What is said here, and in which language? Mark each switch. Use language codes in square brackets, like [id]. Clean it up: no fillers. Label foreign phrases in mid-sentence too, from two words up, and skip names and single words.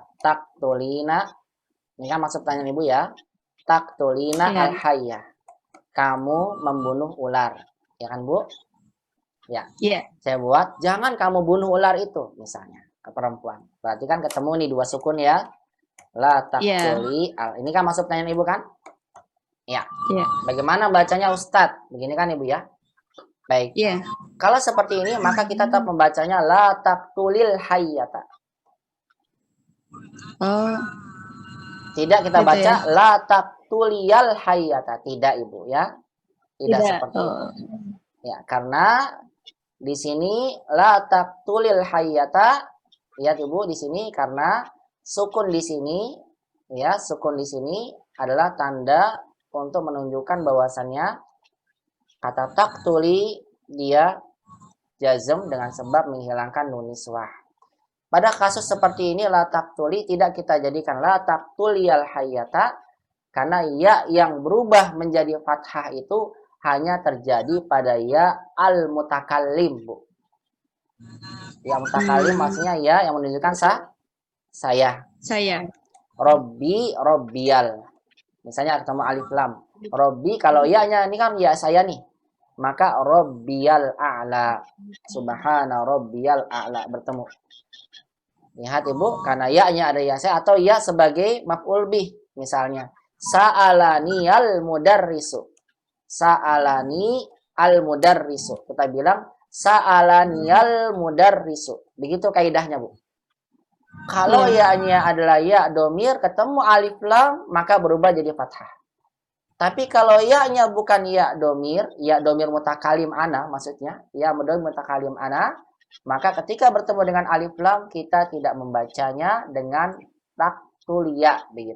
[id] Taktulina, ini kan maksud pertanyaan Ibu ya. Taktulina Iya. al-hayya. Kamu membunuh ular. Ya kan, Bu? Ya. Iya. Saya buat, jangan kamu bunuh ular itu, misalnya, ke perempuan. Berarti kan ketemu nih dua sukun ya. [ar] لا تقتلي ال. [id] Ini kan maksud pertanyaan Ibu kan? Ya. Iya. Bagaimana bacanya Ustadz? Begini kan Ibu ya? Baik. Iya. Kalau seperti ini, maka kita tetap membacanya [ar] لا تقتلي الحية. [id] Oh, Tidak kita gitu baca ya? [ar] لا تقتليَ الحيةَ. [id] Tidak, Ibu ya. Tidak seperti itu. Oh. Ya, karena di sini [ar] لا تقتلي الحية. [id] Lihat Ibu di sini karena sukun di sini ya, sukun di sini adalah tanda untuk menunjukkan bahwasannya kata taktuli dia jazm dengan sebab menghilangkan [ar] نون النسوة. [id] Pada kasus seperti ini [ar] لا تقتلي [id] tidak kita jadikan [ar] لا تقتليَ الحيةَ [id] karena ya yang berubah menjadi fathah itu hanya terjadi pada [ar] ياء المتكلم, [id] Bu. [ar] ياء متكلم [id] maksudnya ya yang menunjukkan saya. [ar] ربي، ربيَ ال. [id] Misalnya ketemu [ar] ألف لام. [id] Robbi kalau ya-nya ini kan ya saya nih. [ar] Maka ربي الأعلى. سبحان ربي الأعلى [id] bertemu. Lihat Ibu, karena ya-nya ada ya saya atau ya sebagai [ar] مفعول به [id] misalnya. [ar] سألني المدرس. سألني المدرس. [id] Kita bilang [ar] سألني المدرس. [id] Begitu kaidahnya, Bu. Kalau ya-nya adalah [ar] ياء ضمير [id] ketemu [ar] ألف لام [id] maka berubah jadi fathah. Tapi kalau ya-nya bukan [ar] ياء ضمير متكلم أنا [id] maksudnya, [ar] ياء ضمير متكلم أنا, [id] maka ketika bertemu dengan [ar] ألف لام [id] kita tidak membacanya dengan taktulia begitu.